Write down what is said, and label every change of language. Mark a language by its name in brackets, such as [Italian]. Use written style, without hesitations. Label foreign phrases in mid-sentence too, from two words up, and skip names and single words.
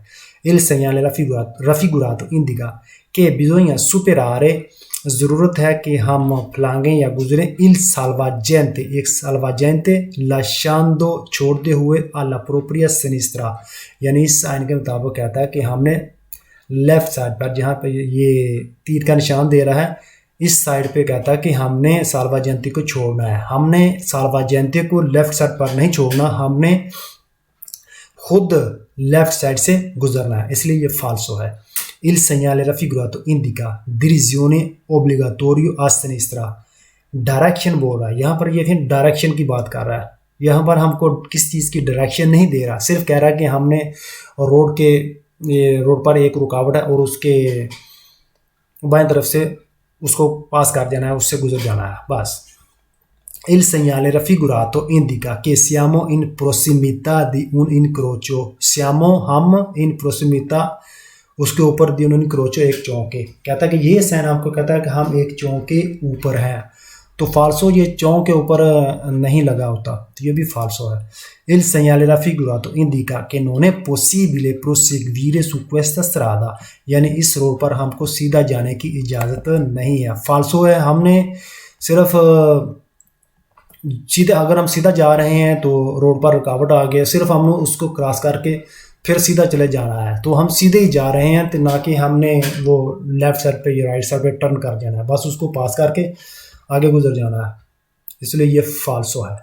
[Italian] il segnale raffigurato indica कि bisogna superare, [Urdu] ضرورت ہے کہ ہم پھلانگے یا گزریں [Italian] il salvagente, [Urdu] ایک salvagente [Italian] lasciando [Urdu] چھوڑتے ہوئے [Italian] alla propria sinistra, [Urdu] یعنی اس سائن کے مطابق کہتا ہے کہ ہم نے [English] left side [Urdu] پر، جہاں پہ یہ تیر کا نشان دے رہا ہے اس سائڈ پہ کہتا ہے کہ ہم نے سالواجینتے کو چھوڑنا ہے، ہم نے سالواجینتے کو [English] left side [Urdu] پر نہیں چھوڑنا، ہم نے خود [English] left side [Urdu] سے گزرنا ہے، اس لیے یہ فالسو ہے. [Italian] il segnale raffigurato indica direzione obbligatorio a sinistra, [Urdu] ڈائریکشن بول رہا ہے، یہاں پر یہ پھر ڈائریکشن کی بات کر رہا ہے، یہاں پر ہم کو کس چیز کی ڈائریکشن نہیں دے رہا، صرف کہہ رہا ہے کہ ہم نے روڈ پر ایک رکاوٹ ہے اور اس کے بائیں طرف سے اس کو پاس کر دینا ہے، اس سے گزر جانا ہے، بس. [Italian] il segnale raffigurato indica che siamo in prossimità di un incrocio, siamo हम in prossimità [Urdu] اس کے اوپر [Italian] di un incrocio, [Urdu] ایک چوکے، کہتا ہے کہ یہ سائن آپ کو کہتا ہے کہ ہم ایک چوکے اوپر ہیں، تو فالسو یہ چوک کے اوپر نہیں لگا ہوتا، تو یہ بھی فالسو ہے. [Italian] il segnale raffigurato indica che non è possibile proseguire su questa strada, [Urdu] یعنی اس روڈ پر ہم کو سیدھا جانے کی اجازت نہیں ہے، فالسو ہے. ہم نے صرف سیدھے، اگر ہم سیدھا جا رہے ہیں تو روڈ پر رکاوٹ آ گیا، صرف ہم نے اس کو کراس کر کے پھر سیدھا چلے جانا ہے، تو ہم سیدھے ہی جا رہے ہیں، تو نہ کہ ہم نے وہ [English] left side [Urdu] پہ یا [English] right side [Urdu] پہ ٹرن کر جانا ہے، بس اس کو پاس کر کے آگے گزر جانا ہے، اس لیے یہ فالسو ہے.